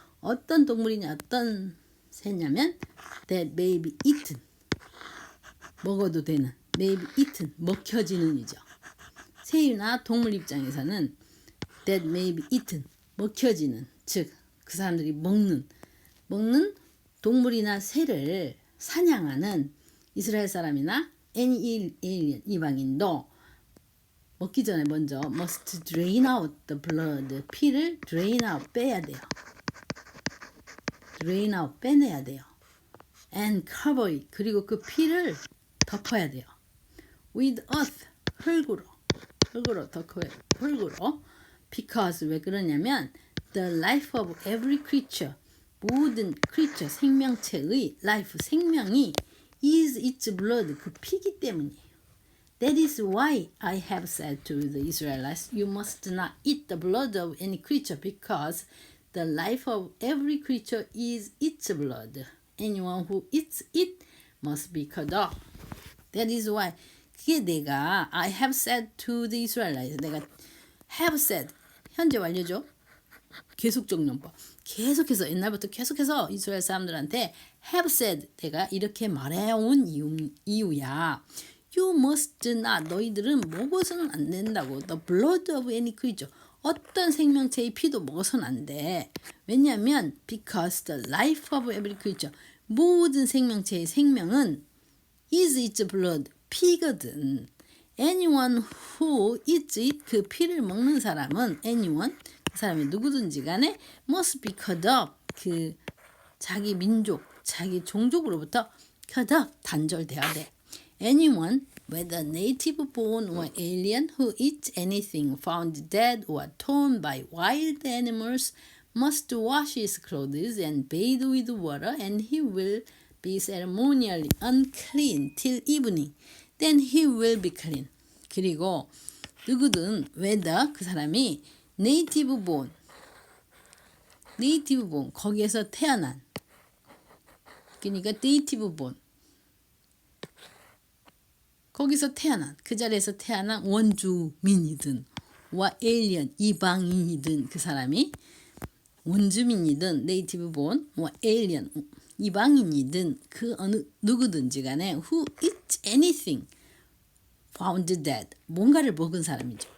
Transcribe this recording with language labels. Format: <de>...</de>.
<ko>어떤 동물이냐, 어떤 새냐면</ko> <en>that may be eaten,</en> <ko>먹어도 되는,</ko> <en>may be eaten,</en> <ko>먹혀지는이죠. 새나 동물 입장에서는</ko> <en>that may be eaten,</en> <ko>먹혀지는, 즉 그 사람들이 먹는 동물이나 새를 사냥하는 이스라엘 사람이나</ko> <en>any alien</en> <ko>이방인도 먹기 전에 먼저</ko> <en>must drain out the blood,</en> <ko>피를</ko> <en>drain out,</en> <ko>빼야 돼요.</ko> <en>drain out,</en> <ko>빼내야 돼요.</ko> <en>and cover it,</en> <ko>그리고 그 피를 덮어야 돼요.</ko> <en>with earth,</en> <ko>흙으로 덮어요. 흙으로.</ko> <en>because,</en> <ko>왜 그러냐면</ko> <en>the life of every creature,</en> <ko>모든</ko> <en>creature,</en> <ko>생명체의</ko> <en>life,</en> <ko>생명이</ko> <en>is its blood,</en> <ko>그 피기 때문이에요.</ko> <en>That is why I have said to the Israelites, you must not eat the blood of any creature, because the life of every creature is its blood. Anyone who eats it must be cut off. That is why,</en> <ko>그게 내가</ko> <en>I have said to the Israelites,</en> <ko>내가</ko> <en>have said,</en> <ko>현재 완료죠. 계속적 용법. 계속해서 옛날부터 계속해서 이스라엘 사람들한테</ko> <en>have said,</en> <ko>내가 이렇게 말해온 이유야.</ko> <en>You must not,</en> <ko>너희들은 먹어서는 안 된다고.</ko> <en>The blood of any creature,</en> <ko>어떤 생명체의 피도 먹어서는 안 돼. 왜냐하면</ko> <en>because the life of every creature,</en> <ko>모든 생명체의 생명은</ko> <en>is its blood,</en> <ko>피거든.</ko> <en>Anyone who eats it,</en> <ko>그 피를 먹는 사람은</ko> <en>anyone,</en> <ko>그 사람이 누구든지 간에</ko> <en>must be cut off,</en> <ko>그 자기 민족, 자기 종족으로부터</ko> <en>cut off,</en> <ko>단절돼야 돼.</ko> <en>Anyone, whether native born or alien, who eats anything found dead or torn by wild animals must wash his clothes and bathe with water, and he will be ceremonially unclean till evening. Then he will be clean.</en> <ko>그리고 누구든</ko> <en>whether</en> <ko>그 사람이</ko> <en>native born</en> <ko>거기에서 태어난 그러니까</ko> <en>native born</en> <ko>거기서 태어난 그 자리에서 태어난 원주민이든 와 alien 이방인이든 그 사람이 원주민이든</ko> <en>native born</en> <ko>와 alien 이방인이든 그 어느 누구든지 간에</ko> <en>who eats anything found dead</en> <ko>뭔가를 먹은 사람이죠.</ko>